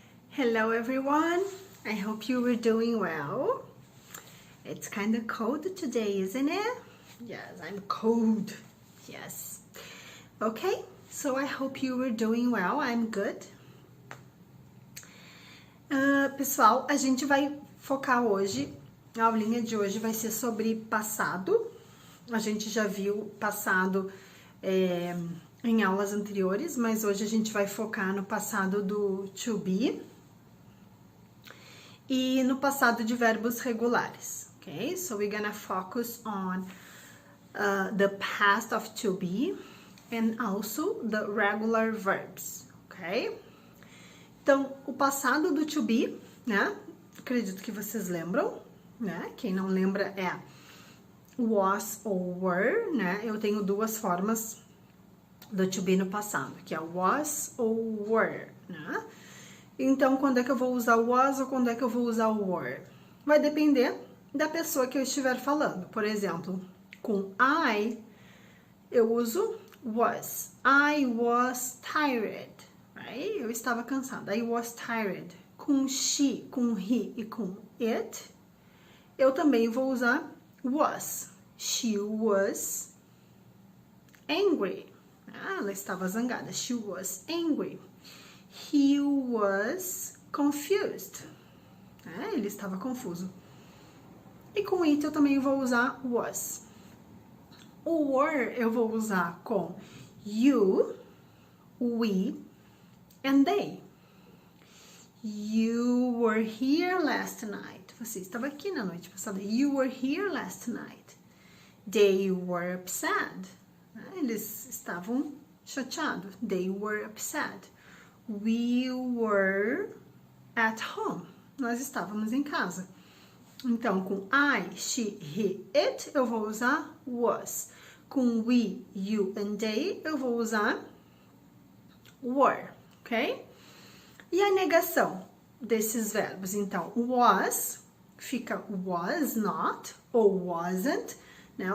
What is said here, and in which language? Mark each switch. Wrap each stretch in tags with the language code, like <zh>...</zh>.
<en>Hello everyone, I hope you were doing well. It's kind of cold today, isn't it? Yes, I'm cold. Yes. Okay, so I hope you were doing well. I'm good.</en> <pt>Pessoal, a gente vai focar hoje, a aulinha de hoje vai ser sobre passado. A gente já viu passado em aulas anteriores, mas hoje a gente vai focar no passado do to be e no passado de verbos regulares, okay?</pt> <en>So we're gonna focus on the past of to be and also the regular verbs, okay?</en> <pt>Então, o passado do to be, né? Acredito que vocês lembram, né? Quem não lembra é was ou were, né? Eu tenho duas formas do to be no passado, que é was ou were, né? Então, quando é que eu vou usar o was ou quando é que eu vou usar o were? Vai depender da pessoa que eu estiver falando. Por exemplo, com I, eu uso was.</pt> <en>I was tired. Right?</en> <pt>Eu estava cansada.</pt> <en>I was tired.</en> <pt>Com she, com he e com it, eu também vou usar was.</pt> <en>She was angry.</en> <pt>Ela estava zangada.</pt> <en>She was angry. He was confused.</en> <pt>Ele estava confuso. E com it eu também vou usar was. O were eu vou usar com</pt> <en>you, we, and they. You were here last night.</en> <pt>Você estava aqui na noite passada.</pt> <en>You were here last night. They were upset.</en> <pt>Eles estavam chateados.</pt> <en>They were upset. We were at home.</en> <pt>Nós estávamos em casa. Então, com I, she, he, it, eu vou usar was. Com</pt> <en>we, you and they,</en> <pt>eu vou usar were, ok? E a negação desses verbos? Então, was fica was not ou wasn't, né?</pt>